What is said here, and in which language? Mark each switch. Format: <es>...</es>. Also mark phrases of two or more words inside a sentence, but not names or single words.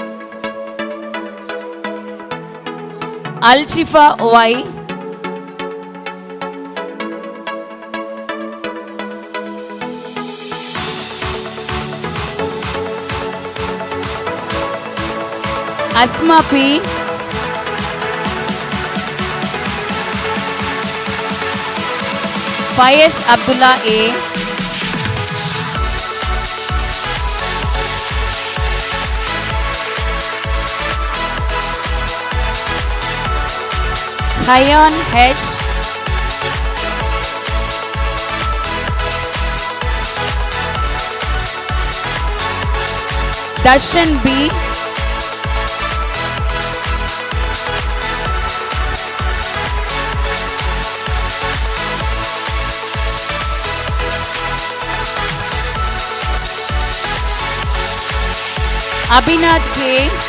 <en>Alshifa Y. Asma P. Faiz Abdullah A. Hayan H. Darshan B. Abhinath K.</en>